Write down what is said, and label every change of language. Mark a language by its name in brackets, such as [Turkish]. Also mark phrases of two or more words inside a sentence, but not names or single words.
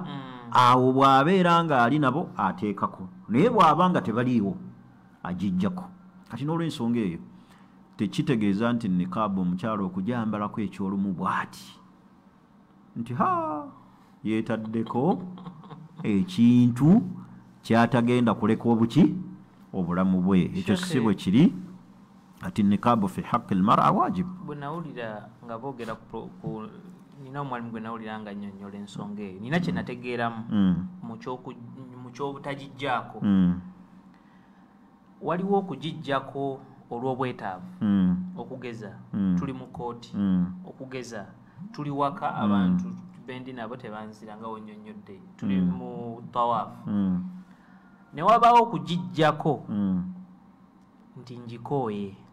[Ganda] awo bw'abeera nga ali nabo ateekako naye bw'aba nga tebaliiwo agijjako kati n'olw'ensonga eyo tekitegeeza nti niqabu omukyala okujambalako ekyolumu bw'ati nti yeetaddeko ekintu kyatagenda kuleka obuki obulamu bwe ekyo si bwe kiri ati [Arabic] النقاب في حق المرأة واجب. [Ganda] Bwe nawulira nga boogera nina omwalimu gwe nawulira nga nnyonnyola ensonga eyo nina kye nategeeramu mu ky'obutagijjaako waliwo okugijjako olw'obwetaavu okugeza tuli mu kooti okugeza tuli waka abantu bendi nabo tebanzira nga wonnyonnyodde tuli mu tawaafu ne wabaawo okugijjako nti njikooye